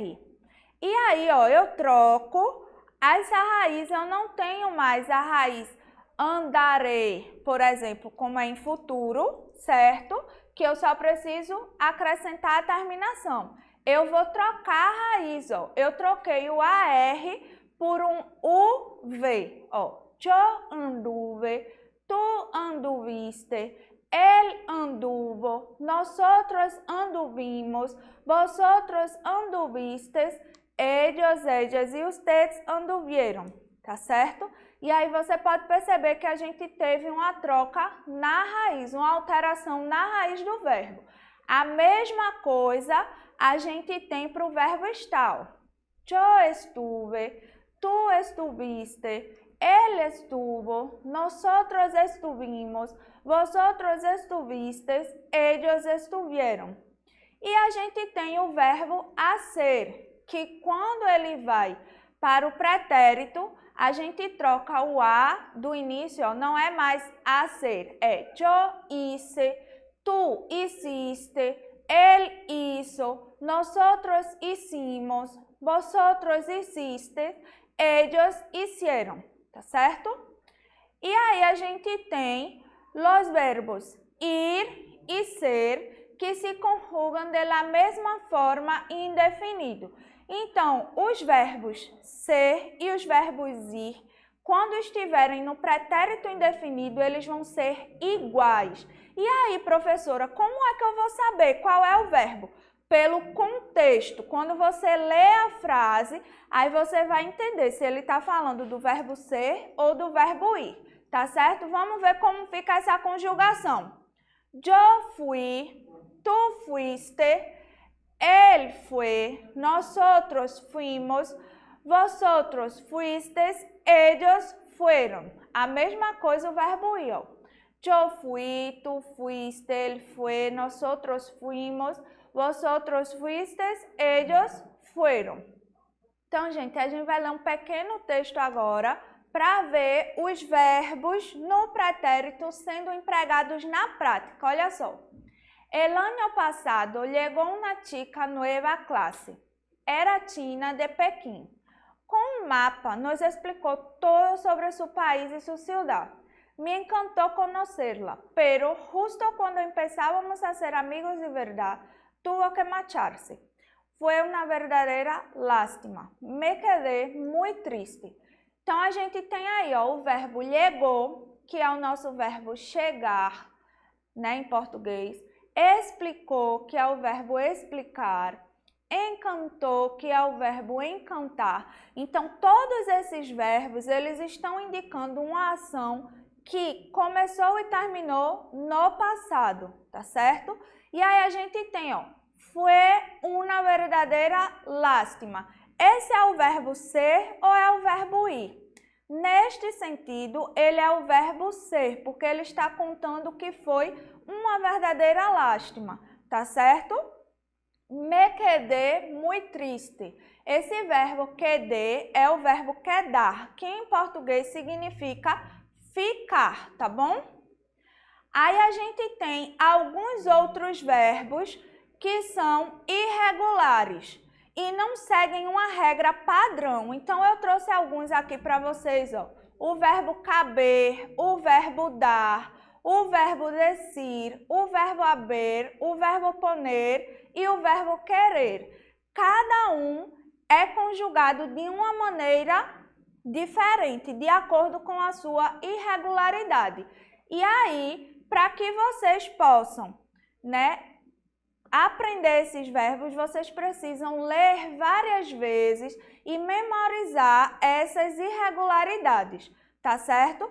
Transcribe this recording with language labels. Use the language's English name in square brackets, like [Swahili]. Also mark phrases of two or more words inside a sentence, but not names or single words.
[Portuguese] E aí, ó, eu troco essa raiz, eu não tenho mais a raiz andarei, por exemplo, como é em futuro, certo? Que eu só preciso acrescentar a terminação. Eu vou trocar a raiz, ó. Eu troquei o AR por um UV, ó. [Spanish] Yo anduve, tu anduviste, él anduvo, nosotros anduvimos, vosotros anduvistes, ellos, ellas e ustedes anduvieron, [Portuguese] tá certo? E aí você pode perceber que a gente teve uma troca na raiz, uma alteração na raiz do verbo. A mesma coisa a gente tem para o verbo estar. [Spanish] Yo estuve, tu estuviste, él estuvo, nosotros estuvimos, vosotros estuvistes, ellos estuvieron. [Portuguese] E a gente tem o verbo a ser, que quando ele vai para o pretérito, a gente troca o A do início, ó, não é mais a ser, é [Spanish] yo hice, tu hiciste, él hizo, nosotros hicimos, vosotros hiciste, ellos hicieron, [Portuguese] tá certo? E aí a gente tem os verbos ir e ser, que se conjugam da mesma forma indefinido. Então, os verbos ser e os verbos ir, quando estiverem no pretérito indefinido, eles vão ser iguais. E aí, professora, como é que eu vou saber qual é o verbo? Pelo contexto. Quando você lê a frase, aí você vai entender se ele está falando do verbo ser ou do verbo ir, tá certo? Vamos ver como fica essa conjugação. [Spanish] Yo fui, tu fuiste, él fue, nosotros fuimos, vosotros fuistes, ellos fueron. [Portuguese] A mesma coisa o verbo ir. [Spanish] Yo fui, tu fuiste, él fue, nosotros fuimos, vosotros fuistes, ellos fueron. [Portuguese] Então, gente, a gente vai ler um pequeno texto agora para ver os verbos no pretérito sendo empregados na prática. Olha só. [Spanish] El año pasado llegó una chica nueva a clase. Era Tina de Pekín. Con un mapa nos explicó todo sobre su país y su ciudad. Me encantó conocerla, pero justo cuando empezábamos a ser amigos de verdad, tuvo que marcharse. Fue una verdadera lástima. Me quedé muy triste. [Portuguese] Então, a gente tem aí ó, o verbo llegou, que é o nosso verbo chegar, né, em português. Explicou, que é o verbo explicar. encantou, que é o verbo encantar. Então, todos esses verbos, eles estão indicando uma ação que começou e terminou no passado, tá certo? E aí a gente tem, ó, [Spanish] fue una verdadeira lástima. [Portuguese] Esse é o verbo ser ou é o verbo ir? Neste sentido, ele é o verbo ser, porque ele está contando que foi uma verdadeira lástima, tá certo? [Spanish] Me quedé muy triste. [Portuguese] Esse verbo quedé é o verbo quedar, que em português significa ficar, tá bom? Aí a gente tem alguns outros verbos que são irregulares e não seguem uma regra padrão. Então, eu trouxe alguns aqui para vocês, ó. O verbo caber, o verbo dar, o verbo decir, o verbo haber, o verbo poner e o verbo querer. Cada um é conjugado de uma maneira diferente, de acordo com a sua irregularidade. E aí, para que vocês possam, aprender esses verbos, vocês precisam ler várias vezes e memorizar essas irregularidades, tá certo?